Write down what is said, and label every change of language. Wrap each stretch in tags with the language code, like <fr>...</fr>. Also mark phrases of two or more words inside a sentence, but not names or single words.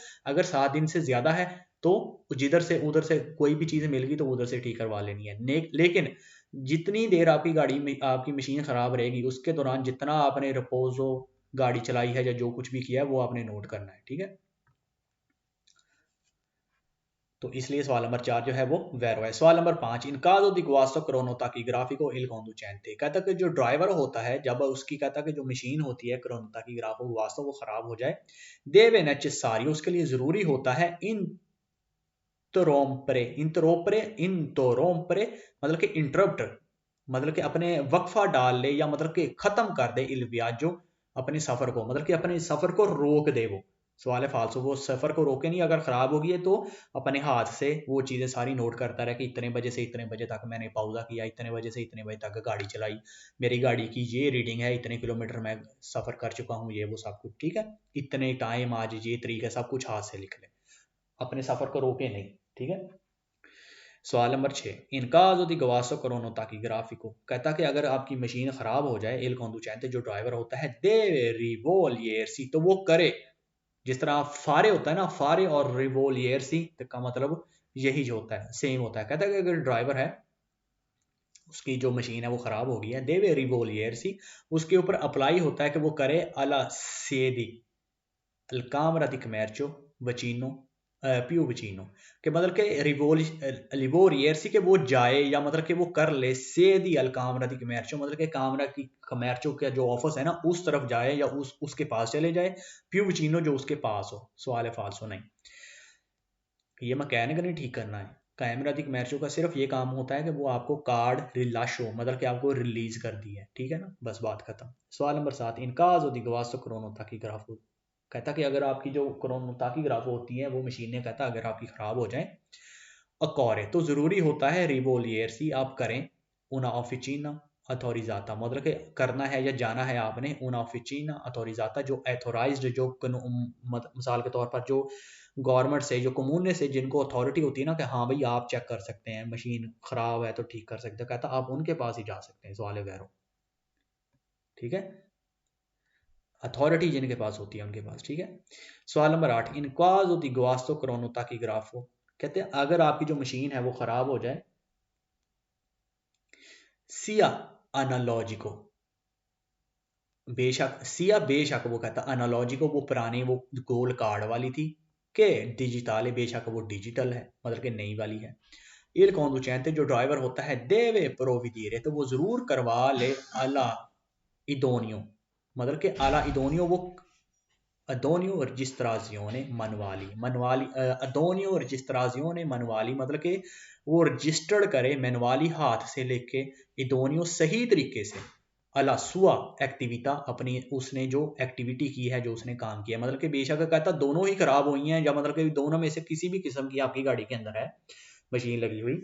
<hi>अगर 7 दिन से ज्यादा है तो जिधर से उधर से कोई भी चीज मिल गई तो उधर से ठीक करवा लेनी है लेकिन जितनी देर आपकी गाड़ी में आपकी मशीन खराब रहेगी उसके दौरान जितना आपने रिपोजो गाड़ी चलाई है या जो कुछ भी किया है वो आपने नोट करना है ठीक है। तो इसलिए सवाल नंबर 4 जो है वो वैरो है। सवाल नंबर 5</hi> <it>in caso di guasto cronotachigrafico il conducente</it> <hi>कहता कि जो ड्राइवर होता है जब उसकी कहता कि जो मशीन होती है</hi> <it>cronotachigrafo guasto</it> <hi>वो खराब हो जाए</hi> <it>deve necessario</it> <hi>उसके लिए जरूरी होता है इंटरोपरे मतलब कि इंटरप्ट मतलब कि अपने वक्फा डाल ले या मतलब कि खत्म कर दे</hi> <it>il viaggio</it> <hi>अपने सफर को मतलब कि अपने सफर को रोक दे वो सवाल है फालसो वो सफर को रोके नहीं अगर खराब होगी है तो अपने हाथ से वो चीजें सारी नोट करता रहे कि इतने बजे से इतने बजे तक मैंने पाउजा किया इतने बजे से इतने बजे तक गाड़ी चलाई मेरी गाड़ी की ये रीडिंग है इतने किलोमीटर मैं सफर कर चुका हूँ ये वो सब कुछ ठीक है इतने टाइम आज ये तरीके सब कुछ हाथ से लिख ले अपने सफर को रोके नहीं ठीक है। सवाल नंबर 6</hi> <it>in caso di guasto cronotachigrafico</it> <hi>कहता कि अगर आपकी मशीन खराब हो जाए</hi> <it>il conducente</it> <hi>जो ड्राइवर होता है</hi> <it>deve rivolgersi</it> <hi>तो वो करे जिस तरह फारे होता है ना फारे और रिवोलियर्सी का मतलब यही जो होता है सेम होता है कहता है कि अगर ड्राइवर है उसकी जो मशीन है वो खराब हो गई है</hi> <it>deve rivolgersi</it> <hi>उसके ऊपर अप्लाई होता है कि वो करे</hi> <it>alla sede il camera di commercio vicino più vicino</it> <hi>कि मतलब कि रिवोलियर्सी के वो जाए या मतलब कि वो कर ले</hi> <it>sede al camera di commercio</it> <hi>मतलब कि कामरा की कमर्चो का जो ऑफिस है ना उस तरफ जाए या उसके पास चले जाए</hi> <it>più vicino</it> <hi>जो उसके पास हो सवाल है फाल्सो नहीं ये मैकेनिक ने ठीक करना है</hi> <it>camera di commercio</it> <hi>का सिर्फ ये काम होता है कि वो आपको कार्ड रिलाशो मतलब कि आपको रिलीज कर दी है ठीक है ना बस बात खत्म। सवाल नंबर 7</hi> <it>in caso di guasto crono tachi grafo</it> <hi>कहता कि अगर आपकी जो</hi> <it>crono tachi grafo</it> <hi>होती है वो मशीनें कहता अगर आपकी खराब हो जाए अकॉरे तो जरूरी होता है रिवोलियर्सी आप करें</hi> <it>una officina autorizzata</it> <hi>मतलब कि करना है या जाना है आपने</hi> <it>una officina autorizzata</it> <hi>जो एथोराइज्ड जो मिसाल के तौर पर जो गवर्नमेंट से जो कम्यूने से जिनको अथॉरिटी होती है ना कि हाँ भाई आप चेक कर सकते हैं मशीन खराब है तो ठीक कर सकते हैं कहता आप उनके पास ही जा सकते हैं सवाल वैरो ठीक है अथॉरिटी जिनके पास होती है उनके पास ठीक है। सवाल नंबर 8</hi> <it>in caso di guasto crono tachi grafo</it> <hi>कहते हैं अगर आपकी जो मशीन है वो खराब हो जाए</hi> <it>sia analogico</it> <hi>बेशक वो कहता अनालॉजिको वो पुरानी वो गोल्ड कार्ड वाली थी के डिजिटल है बेशक वो डिजिटल है मतलब कि नई वाली है।</hi> <it>il conducente</it> <hi>जो ड्राइवर होता है</hi> <it>deve provvedere</it> <hi>तो वो जरूर करवा ले</hi> <it>alla idonea</it> <hi>मतलब कि</hi> <it>alla idonea</it> <hi>वो</hi> <it>idonea registrazione manuale idonea registrazione manuale</it> <hi>मतलब कि वो रजिस्टर्ड करे मनवाली हाथ से लेके इदोनियो सही तरीके से</hi> <it>alla sua attività</it> <hi>अपनी उसने जो एक्टिविटी की है जो उसने काम किया मतलब कि बेशक कहता दोनों ही खराब हुई हैं या मतलब कि दोनों में से किसी भी किस्म की आपकी गाड़ी के अंदर है मशीन लगी हुई।</hi>